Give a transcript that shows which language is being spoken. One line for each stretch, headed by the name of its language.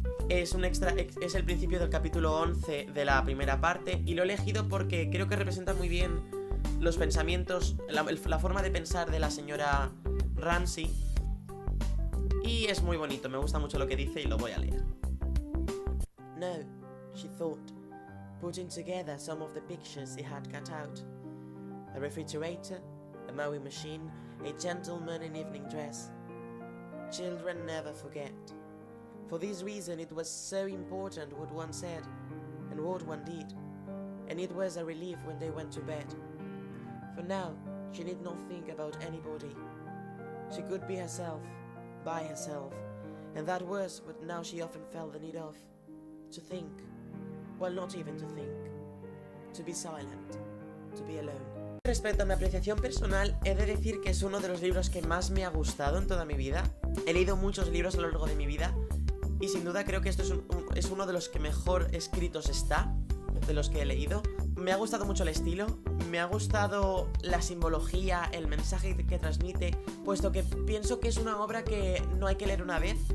Spanish: Es el principio del capítulo 11 de la primera parte, y lo he elegido porque creo que representa muy bien los pensamientos, la forma de pensar de la señora Ramsay, y es muy bonito, me gusta mucho lo que dice y lo voy a leer.
English: No, she thought, putting together some of the pictures he had cut out. A refrigerator, a mowing machine, a gentleman in evening dress. Children never forget. For this reason it was so important what one said, and what one did, and it was a relief when they went to bed. For now, she need not think about anybody. She could be herself, by herself, and that was what now she often felt the need of. To think, well, not even to think. To be silent, to be alone.
Spanish: Respecto a mi apreciación personal, he de decir que es uno de los libros que más me ha gustado en toda mi vida. He leído muchos libros a lo largo de mi vida, y sin duda creo que esto es uno de los que mejor escritos está, de los que he leído. Me ha gustado mucho el estilo, me ha gustado la simbología, el mensaje que transmite, puesto que pienso que es una obra que no hay que leer una vez.